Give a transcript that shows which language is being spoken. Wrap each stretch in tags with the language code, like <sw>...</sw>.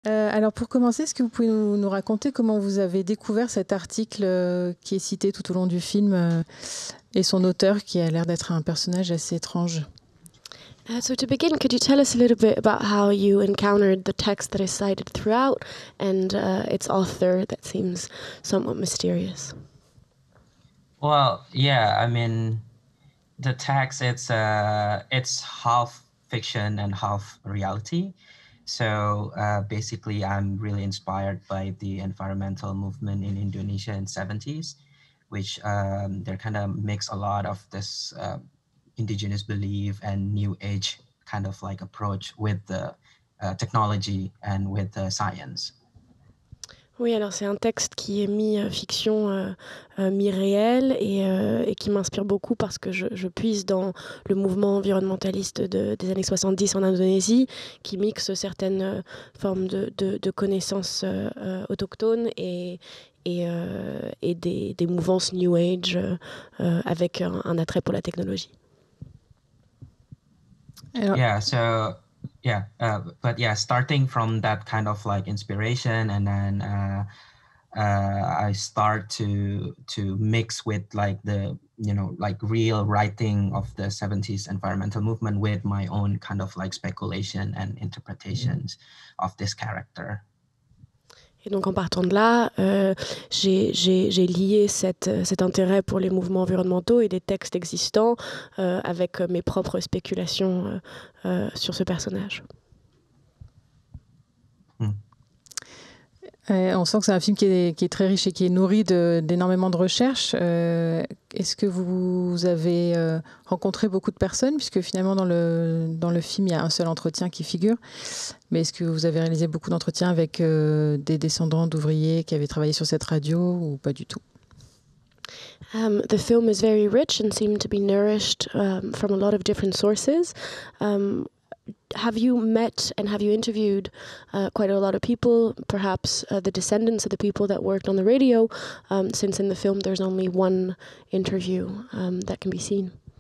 <fr>Alors pour commencer, est-ce que vous pouvez nous raconter comment vous avez découvert cet article qui est cité tout au long du film et son auteur qui a l'air d'être un personnage assez étrange?</fr> <en>So to begin, could you tell us a little bit about how you encountered the text that is cited throughout and its author that seems somewhat mysterious? Well, yeah, I mean, the text it's half fiction and half reality. So basically, I'm really inspired by the environmental movement in Indonesia in 70s, which they kind of mix a lot of this indigenous belief and new age kind of like approach with the technology and with the science.</en> <fr>Oui, alors c'est un texte qui est mi-fiction, mi-réel et qui m'inspire beaucoup parce que je puise dans le mouvement environnementaliste des années 70 en Indonésie, qui mixe certaines formes de connaissances autochtones et des mouvances New Age avec un attrait pour la technologie.</fr> <en>Yeah, so yeah, but yeah, starting from that kind of like inspiration, and then I start to mix with like the like real writing of the 70s environmental movement with my own kind of like speculation and interpretations of this character.</en> <fr>Et donc en partant de là, j'ai lié cet intérêt pour les mouvements environnementaux et des textes existants avec mes propres spéculations sur ce personnage. On sent que c'est un film qui est très riche et qui est nourri d'énormément de recherches. Est-ce que vous avez rencontré beaucoup de personnes, puisque finalement dans le film il y a un seul entretien qui figure, mais est-ce que vous avez réalisé beaucoup d'entretiens avec des descendants d'ouvriers qui avaient travaillé sur cette radio ou pas du tout?</fr> <en>The film is very rich and seemed to be nourished from a lot of different sources. Have you met and have you interviewed quite a lot of people, perhaps the descendants of the people that worked on the radio, since in the film there's only one interview that can be seen?</en>